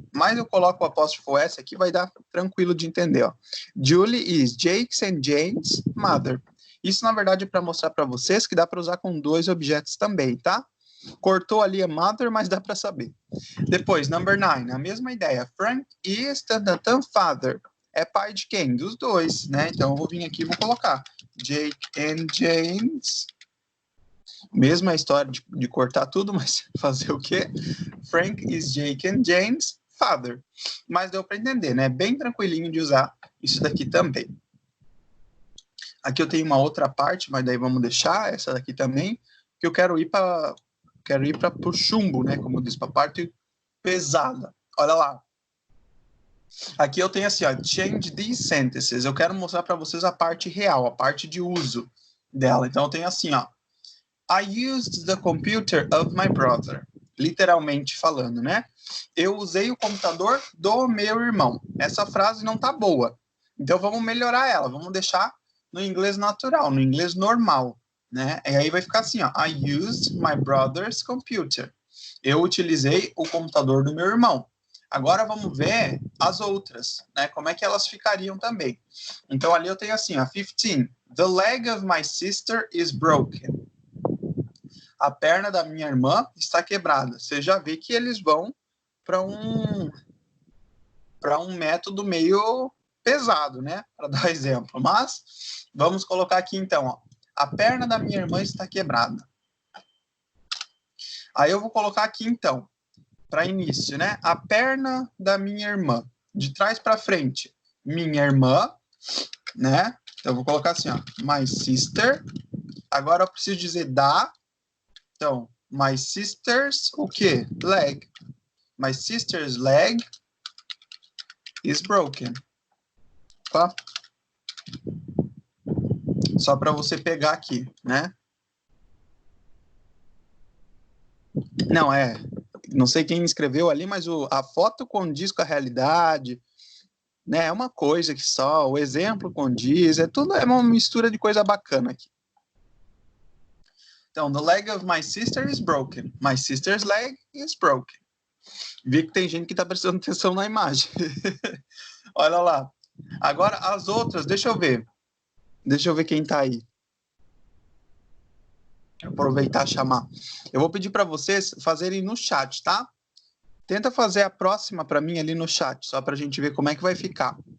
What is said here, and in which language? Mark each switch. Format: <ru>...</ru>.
<pt>Mas eu coloco o apóstrofo S aqui, vai dar tranquilo de entender. Ó.</pt> <en>Julie is Jake's and James' mother.</en> <pt>Isso, na verdade, é para mostrar para vocês que dá para usar com 2 objetos também, tá? Cortou ali a mother, mas dá para saber. Depois,</pt> <en>number 9,</en> <pt>a mesma ideia.</pt> <en>Frank is father.</en> <pt>É pai de quem? Dos 2, né? Então, eu vou vir aqui e vou colocar Jake and James. Mesma história de cortar tudo, mas fazer o quê?</pt> <en>Frank is Jake and James' father.</en> <pt>Mas deu para entender, né? Bem tranquilinho de usar isso daqui também. Aqui eu tenho uma outra parte, mas daí vamos deixar essa daqui também, que eu quero ir para o chumbo, né? Como diz, para a parte pesada. Olha lá. Aqui eu tenho assim, ó,</pt> <en>change these sentences.</en> <pt>Eu quero mostrar para vocês a parte real, a parte de uso dela. Então eu tenho assim, ó.</pt> <en>I used the computer of my brother.</en> <pt>Literalmente falando, né? Eu usei o computador do meu irmão. Essa frase não tá boa. Então vamos melhorar ela. Vamos deixar no inglês natural, no inglês normal, né? E aí vai ficar assim, ó.</pt> <en>I used my brother's computer.</en> <pt>Eu utilizei o computador do meu irmão. Agora vamos ver as outras, né? Como é que elas ficariam também. Então ali eu tenho assim, ó. 15.</pt> <en>The leg of my sister is broken.</en> <pt>A perna da minha irmã está quebrada. Você já vê que eles vão para um método meio pesado, né? Para dar exemplo. Mas vamos colocar aqui então, ó. A perna da minha irmã está quebrada. Aí eu vou colocar aqui então, para início, né? A perna da minha irmã, de trás para frente, minha irmã, né? Então eu vou colocar assim, ó,</pt> <en>my sister.</en> <pt>Agora eu preciso dizer da. Então,</pt> <en>my sister's</en> <pt>o quê? Leg.</pt> <en>My sister's leg is broken.</en> <pt>Tá? Só para você pegar aqui, né? Não sei quem escreveu ali, mas a foto condiz com a realidade, né? É uma coisa que só, o exemplo condiz, é uma mistura de coisa bacana aqui.</pt> <en>Então, the leg of my sister is broken. My sister's leg is broken.</en> <pt>Vi que tem gente que está prestando atenção na imagem. Olha lá. Agora, as outras, deixa eu ver. Deixa eu ver quem está aí. Aproveitar e chamar. Eu vou pedir para vocês fazerem no chat, tá? Tenta fazer a próxima para mim ali no chat, só para a gente ver como é que vai ficar.</pt>